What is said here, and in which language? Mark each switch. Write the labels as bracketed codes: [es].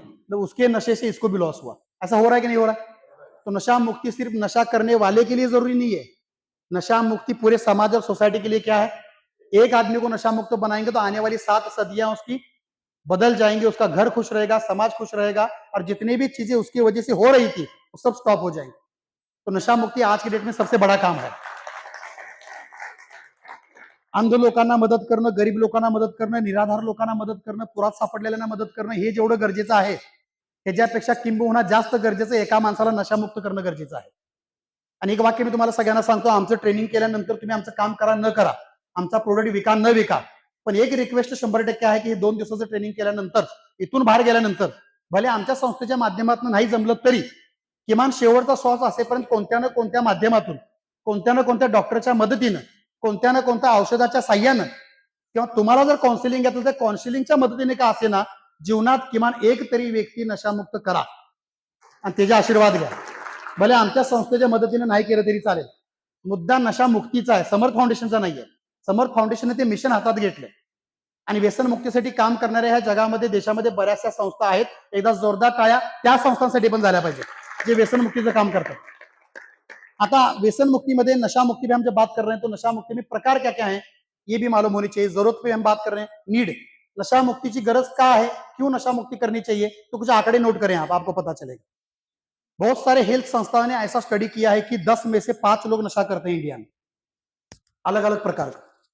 [hi] तो उसके नशे से इसको भी लॉस हुआ। ऐसा हो रहा है कि नहीं हो रहा है? तो नशा मुक्ति सिर्फ नशा करने वाले के लिए जरूरी नहीं है, नशा मुक्ति पूरे समाज और सोसाइटी के लिए क्या है? एक आदमी को नशा मुक्त बनाएंगे तो आने वाली 7 सदियां उसकी बदल जाएंगे, उसका घर खुश रहेगा, समाज खुश रहेगा, और जितनी भी चीजें उसकी वजह से हो रही थी वो सब स्टॉप हो जाएंगी। तो नशा मुक्ति आज की डेट में सबसे बड़ा काम है। [mr] अंध लोकांना मदत करणं, गरीब लोकांना मदत करणं, निराधार लोकांना मदत करणं, पुरात सापडलेल्यांना मदत करणं, हे जेवढं गरजेचं आहे त्याच्यापेक्षा किंबहुना जास्त गरजेचं एका माणसाला नशामुक्त करणं गरजेचं आहे। आणि एक वाक्य मी तुम्हाला सगळ्यांना सांगतो, आमचं ट्रेनिंग केल्यानंतर तुम्ही आमचं काम करा न करा, आमचा प्रोडक्ट विका न विका, पण एक रिक्वेस्ट 100% आहे की 2 दिवसाचं ट्रेनिंग केल्यानंतर, इथून बाहेर गेल्यानंतर भले आमच्या संस्थेच्या माध्यमातून नाही जमलं तरी किमान शेवटचा श्वास असेपर्यंत कोणत्या ना कोणत्या माध्यमातून, कोणत्या ना कोणत्या डॉक्टरच्या मदतीनं, कोणत्या ना कोणत्या औषधाच्या साह्यानं, किंवा तुम्हाला जर काउन्सिलिंग घेतलं तर काउन्सिलिंगच्या मदतीने का असेना जीवनात किमान एक तरी व्यक्ती नशामुक्त करा आणि त्याचे आशीर्वाद घ्या। भले आमच्या संस्थेच्या मदतीने नाही केलं तरी चालेल, मुद्दा नशा मुक्तीचा आहे, समर्थ फाउंडेशनचा नाहीये। समर्थ फाउंडेशनने ते मिशन हातात घेतलं आणि व्यसन मुक्तीसाठी काम करणाऱ्या ह्या जगामध्ये, देशामध्ये बऱ्याचशा संस्था आहेत। एकदा जोरदार टाळ्या त्या संस्थांसाठी पण झाल्या पाहिजे जे व्यसन मुक्तीचं काम करतात। [hi] आता व्यसन मुक्ति में नशा मुक्ति पे हम जब बात कर रहे हैं तो नशा मुक्ति में प्रकार क्या क्या है ये भी मालूम होनी चाहिए। जरूरत पे हम बात कर रहे हैं, नीड, नशा मुक्ति की गरज क्या है, क्यों नशा मुक्ति करनी चाहिए, तो कुछ आंकड़े नोट करें आप, आपको पता चलेगा। बहुत सारे हेल्थ संस्थाओं ने ऐसा स्टडी किया है कि 10 में से 5 लोग नशा करते हैं इंडिया में, अलग अलग प्रकार का।